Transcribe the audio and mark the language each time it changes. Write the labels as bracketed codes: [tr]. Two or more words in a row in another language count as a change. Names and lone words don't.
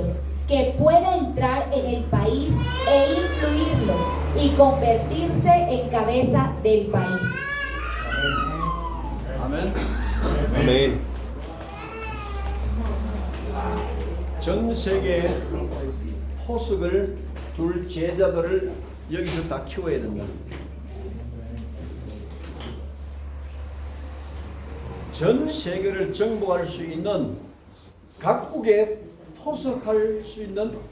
[es] que pueda entrar en el país e influirlo y convertirse en cabeza del país. [ko] 아멘. 아멘. 전 세계에 포석을 둘 제자들을 여기서 다 키워야 된다. 전 세계를 정복할 수 있는 각국에 포석할 수 있는